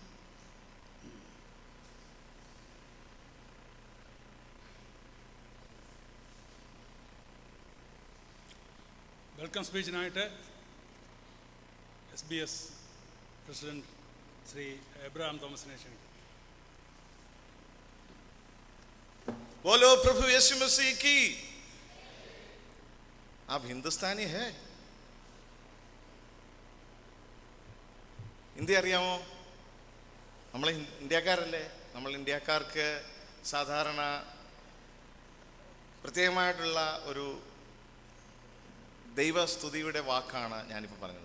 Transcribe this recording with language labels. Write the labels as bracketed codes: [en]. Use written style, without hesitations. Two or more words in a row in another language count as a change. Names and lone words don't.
[en] welcome speechināyiṭṭŭ [ml] SBS പ്രസിഡന്റ് ശ്രീ എബ്രഹാം തോമസിനെ ക്ഷണിക്കും. [hi] बोलो प्रभु यीशु मसीह की। आप हिंदुस्तानी है? [ml] ഹിന്ദി അറിയാമോ? നമ്മൾ ഇന്ത്യക്കാരല്ലേ? നമ്മൾ ഇന്ത്യക്കാർക്ക് സാധാരണ പ്രത്യേകമായിട്ടുള്ള ഒരു ദൈവസ്തുതിയുടെ വാക്കാണ് ഞാനിപ്പോൾ പറഞ്ഞത്.